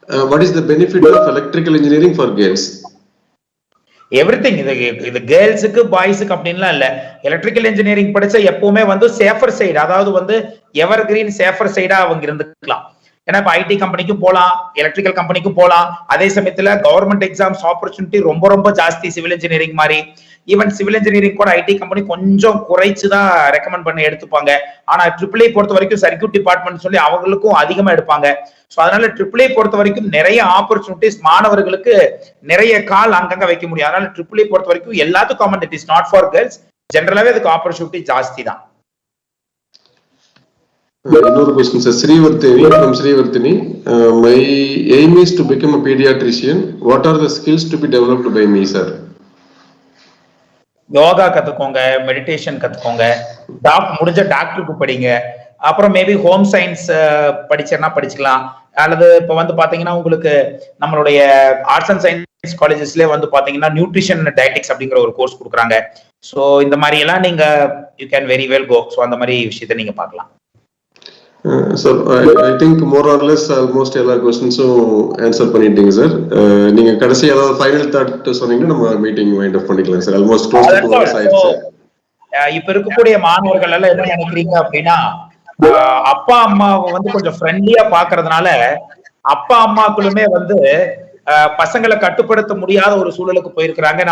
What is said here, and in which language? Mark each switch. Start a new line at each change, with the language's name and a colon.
English: What is the benefit of electrical engineering for girls? Everything.
Tamil: இது கேர்ள்ஸுக்கு பாய்ஸுக்கு அப்படின்லாம் இல்ல. Electrical engineering படிச்சா எப்பவுமே வந்து சேஃபர் சைடு, அதாவது வந்து எவர் கிரீன் சேஃபர் சைடா அவங்க இருந்துக்கலாம். ஏன்னா இப்ப ஐடி கம்பெனிக்கும் போகலாம், எலக்ட்ரிக்கல் கம்பெனிக்கும் போகலாம். அதே சமயத்துல கவர்மெண்ட் எக்ஸாம்ஸ் ஆப்பர்ச்சுனிட்டி ரொம்ப ரொம்ப ஜாஸ்தி சிவில் இன்ஜினியரிங் மாதிரி. ஈவன் சிவில் இன்ஜினியரிங் கூட ஐடி கம்பெனி கொஞ்சம் குறைச்சுதான் ரெக்கமெண்ட் பண்ணி எடுத்துப்பாங்க. ஆனா ட்ரிபிள் ஐ பொறுத்த வரைக்கும் சர்க்யூட் டிபார்ட்மெண்ட் சொல்லி அவங்களுக்கும் அதிகமா எடுப்பாங்க. சோ அதனால ட்ரிபிள் ஐ பொறுத்த வரைக்கும் நிறைய ஆப்பர்ச்சுனிட்டிஸ் மாணவர்களுக்கு நிறைய கால் அங்கங்க வைக்க முடியும். அதனால ட்ரிபிள் ஐ பொறுத்த வரைக்கும் எல்லாத்துக்கும் common,
English: it is not for girls,
Tamil: ஜெனரலாவே அதுக்கு ஆப்பர்ச்சுனிட்டி ஜாஸ்தி தான்.
English: Another question, sir. Srivartini from Srivartini. My aim is to become a pediatrician. What are the skills to be developed by me, sir?
Tamil: Yoga கத்துக்கோங்க, meditation கத்துக்கோங்க, முடிஞ்ச டாக்டருக்கு படிங்க. அப்புறம் maybe home science படிச்சேன்னா படிச்சுக்கலாம். அல்லது இப்ப வந்து பாத்தீங்கன்னா உங்களுக்கு நம்மளுடைய ஆர்ட்ஸ் அண்ட் சயின்ஸ் காலேஜஸ்ல வந்து பாத்தீங்கன்னா நியூட்ரிஷன் டயட்டிக்ஸ் அப்படிங்கிற ஒரு கோர்ஸ் கொடுக்குறாங்க. ஸோ இந்த மாதிரி எல்லாம் நீங்க
English: You can very well go.
Tamil: So அந்த மாதிரி விஷயத்த நீங்க பார்க்கலாம்.
English: Sir, I think more or less almost
Tamil: எல்லா கொஸ்டின்ஸும் ஆன்சர் பண்ணிட்டீங்க சார். நீங்க கடைசி ஏதாவது ஃபைனல் தாட் சொன்னீங்கன்னா நம்ம மீட்டிங் வைண்ட் அப் பண்ணிக்கலாம் sir. Almost close to 2 hours ஆயிடுச்சு. இப்ப இருக்கக்கூடிய மாணவர்கள் எல்லாம் என்ன நினைக்கிறீங்க அப்படின்னா, அப்பா அம்மாவை வந்து கொஞ்சம் ஃப்ரெண்ட்லியா பாக்குறதுனால அப்பா அம்மாக்களுமே வந்து பசங்களை கட்டுப்படுத்த முடியாத ஒரு சூழலுக்கு போயிருக்கிறாங்க.